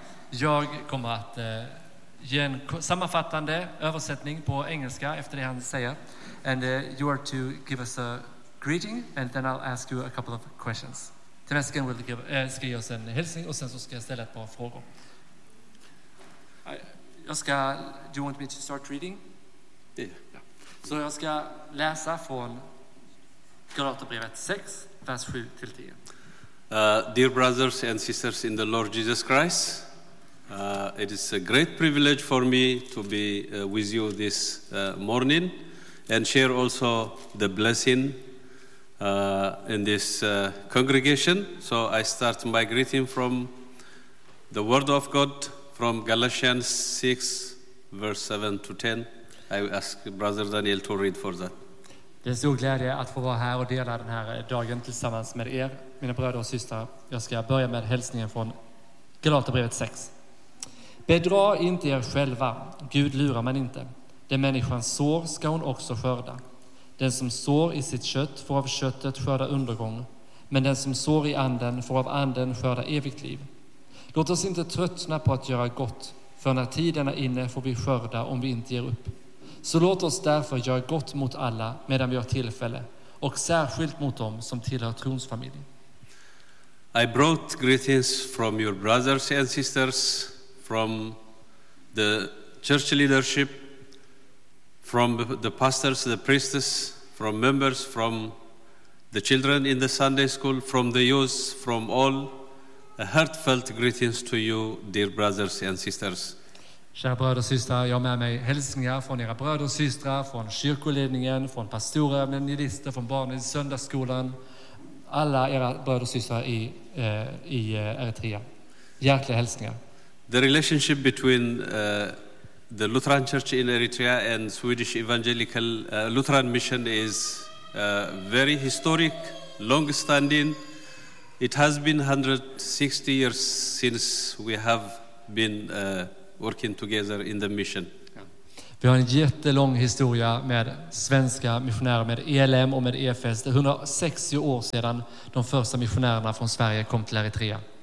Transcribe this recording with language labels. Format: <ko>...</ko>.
<sv>Jag kommer att ge en sammanfattande översättning på engelska efter det han säger.</sv> <en>And you are to give us a greeting and then I'll ask you a couple of questions.</en> <sv>Temesgen will ge oss en hälsning och sen så ska jag ställa ett par frågor.</sv> <en>Do you want me to start reading? Yeah.</en> <sv>Så jag ska läsa från Galaterbrevet 6, vers 7-10.</sv> <en>Dear brothers and sisters in the Lord Jesus Christ, it is a great privilege for me to be with you this morning and share also the blessing in this congregation. So I start my greeting from the Word of God, from Galatians 6, verse 7-10. I will ask Brother Daniel to read for that.</en> <sv>Det är så glädje att få vara här och dela den här dagen tillsammans med er, mina bröder och systrar. Jag ska börja med hälsningen från Galaterbrevet 6. Bedra inte er själva. Gud lurar man inte. Den människan sår ska hon också skörda. Den som sår i sitt kött får av köttet skörda undergång. Men den som sår i anden får av anden skörda evigt liv. Låt oss inte tröttna på att göra gott, för när tiden är inne får vi skörda om vi inte ger upp. Så låt oss därför göra gott mot alla medan vi har tillfälle, och särskilt mot dem som tillhör trons familj.</sv> <en>I brought greetings from your brothers and sisters, from the church leadership, from the pastors, the priests, from members, from the children in the Sunday school, from the youth, from all. A heartfelt greetings to you, dear brothers and sisters.</en> <sv>Kära bröder och systrar, jag har med mig hälsningar från era bröder och systrar, från kyrkoledningen, från pastorer, evangelister, från barn i söndagsskolan, alla era bröder och systrar i Eritrea. Hjärtliga hälsningar.</sv> <en>The relationship between the Lutheran Church in Eritrea and Swedish Evangelical Lutheran Mission is very historic, long-standing. It has been 160 years since we have been working together in the mission.</en> <sv>Vi har en jättelång historia med svenska missionärer, med ELM och med EFS. Det är 160 år sedan de första missionärerna från Sverige kom till Eritrea.</sv>